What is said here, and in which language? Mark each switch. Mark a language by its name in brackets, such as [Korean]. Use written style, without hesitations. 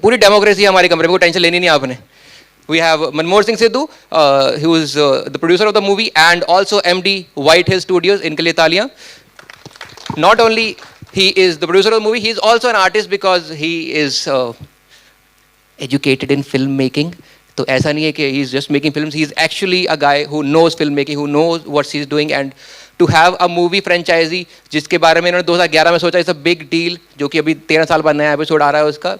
[Hindi] पूरी डेमोक्रेसी है हमारे कमरे में, कोई टेंशन लेनी नहीं आपने। [English] We have Manmohan Singh Sidhu, who is the producer of the movie and also MD White Hill Studios. [Hindi] इनके लिए तालियां। [English] Not only he is the producer of the movie, he is also an artist because he is educated in filmmaking. [Hindi] तो ऐसा नहीं है कि [English] he is just making films. He is actually a guy who knows filmmaking, who knows what he is doing. And to have a movie franchisee [Hindi] जिसके बारे में इन्होंने 2011 में सोचा, [English] it's a big deal, [Hindi] जो कि अभी 13 साल बाद नया एपिसोड आ रहा है उसका।